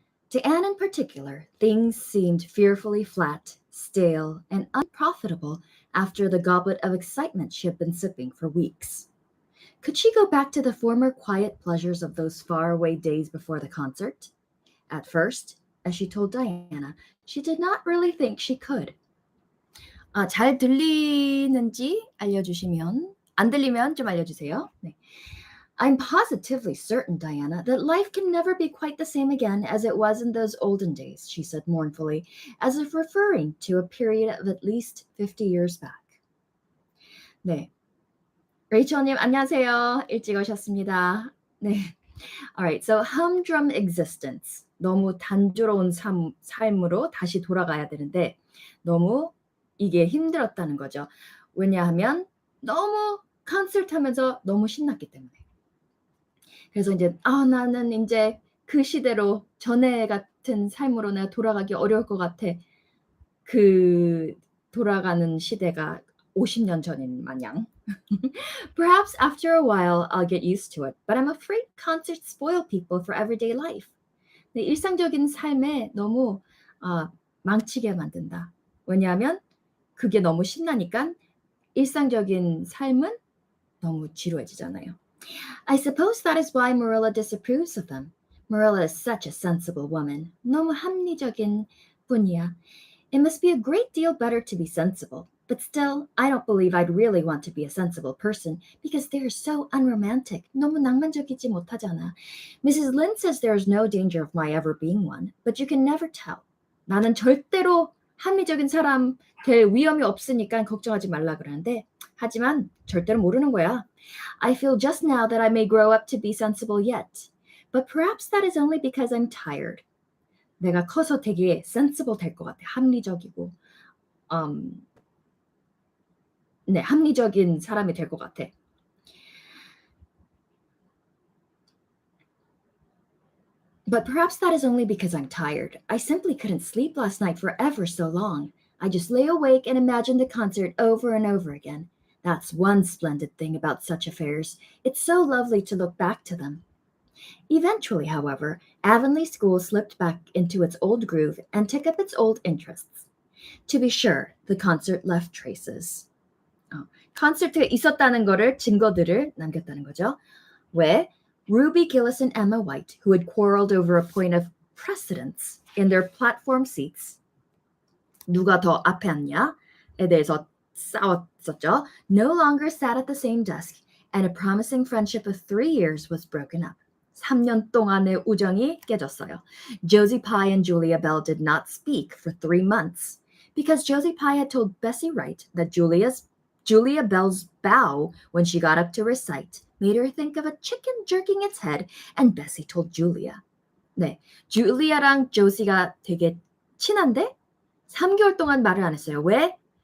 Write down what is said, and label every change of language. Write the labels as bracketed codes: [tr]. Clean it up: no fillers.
[en] To Anne in particular, things seemed fearfully flat, stale, and unprofitable after the goblet of excitement she had been sipping for weeks. Could she go back to the former quiet pleasures of those faraway days before the concert? At first, as she told Diana, she did not really think she could. [ko] 잘 들리는지 알려주시면, 안 들리면 좀 알려주세요. 네. [en] I'm positively certain, Diana, that life can never be quite the same again as it was in those olden days, she said mournfully, as if referring to a period of at least 50 years back. [ko] 네. 레이첼님, 안녕하세요. 일찍 오셨습니다. 네. [en] Alright, so humdrum existence. [ko] 너무 단조로운 삶으로 다시 돌아가야 되는데 너무 이게 힘들었다는 거죠. 왜냐하면 너무 콘서트 하면서 너무 신났기 때문에. 그래서 이제 나는 이제 그 시대로 전에 같은 삶으로 내가 돌아가기 어려울 것 같아. 그 돌아가는 시대가 50년 전인 마냥. [en] Perhaps after a while I'll get used to it, but I'm afraid concerts spoil people for everyday life. [ko] 네, 일상적인 삶에 너무 망치게 만든다. 왜냐하면 그게 너무 신나니까 일상적인 삶은 너무 지루해지잖아요. [en] I suppose that is why Marilla disapproves of them. Marilla is such a sensible woman. [ko] 너무 합리적인 분이야. [en] It must be a great deal better to be sensible. But still, I don't believe I'd really want to be a sensible person because they're so unromantic. [ko] 너무 낭만적이지 못하잖아. [en] Mrs. Lynde says there is no danger of my ever being one, but you can never tell. [ko] 나는 절대로 합리적인 사람 될 위험이 없으니까 걱정하지 말라 그러는데 하지만 절대로 모르는 거야. [en] I feel just now that I may grow up to be sensible yet. But perhaps that is only because I'm tired. [ko] 내가 커서 되게 sensible 될 것 같아. 합리적이고 네, 합리적인 사람이 될 것 같아. [en] But perhaps that is only because I'm tired. I simply couldn't sleep last night for ever so long. I just lay awake and imagined the concert over and over again. That's one splendid thing about such affairs. It's so lovely to look back to them. Eventually, however, Avonlea School slipped back into its old groove and took up its old interests. To be sure, the concert left traces. [ko] 콘서트가 있었다는 거를 증거들을 남겼다는 거죠. 왜? [en] Ruby Gillis and Emma White, who had quarreled over a point of precedence in their platform seats, [ko] 누가 더 앞에 앉냐에 대해서 싸웠었죠. [en] No longer sat at the same desk, and a promising friendship of 3 years was broken up. [ko] 3년 동안의 우정이 깨졌어요. [en] Josie Pye and Julia Bell did not speak for 3 months because Josie Pye had told Bessie Wright that Julia Bell's bow when she got up to recite made her think of a chicken jerking its head, and Bessie told Julia. [ko] 네, 줄리아랑 조시가 되게 친한데 3개월 동안 말을 안 했어요. 왜?